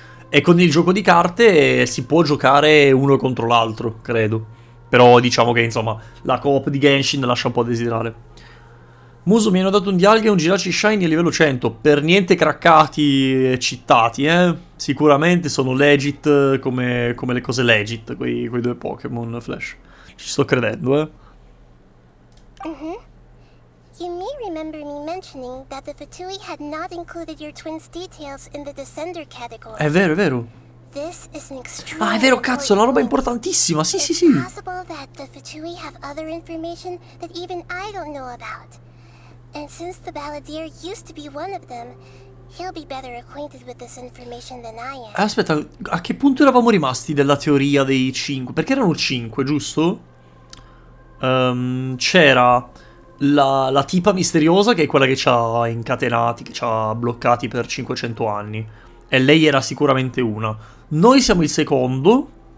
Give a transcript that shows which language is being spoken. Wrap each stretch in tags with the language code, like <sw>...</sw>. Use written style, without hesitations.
<it>E con il gioco di carte si può giocare uno contro l'altro, credo. Però diciamo che insomma la coop di Genshin lascia un po' a desiderare. Muso, mi hanno dato un dialga e un giraci shiny a livello 100. Per niente craccati e cheatati, eh. Sicuramente sono legit come le cose legit, quei due Pokémon Flash. Ci sto credendo, eh.</it> <en>You may remember me mentioning that the Fatui had not included your twins' details in the Descender category.</en> <it>È vero, è vero.</it> <en>This is an extremely</en> <it>Ah, è vero, cazzo, è una roba</it> <en>important</en> <it>importantissima. Sì, sì,</it> <en>It's</en> <it>sì.</it> <en>possible that the Fatui have other information that even I don't know about. And since the Balladeer used to be one of them, he'll be better acquainted with this information than I am.</en> <it>Aspetta, a che punto eravamo rimasti della teoria dei 5? Perché erano 5, giusto? C'era la tipa misteriosa, che è quella che ci ha incatenati, che ci ha bloccati per 500 anni. E lei era sicuramente una. Noi siamo il secondo.</it>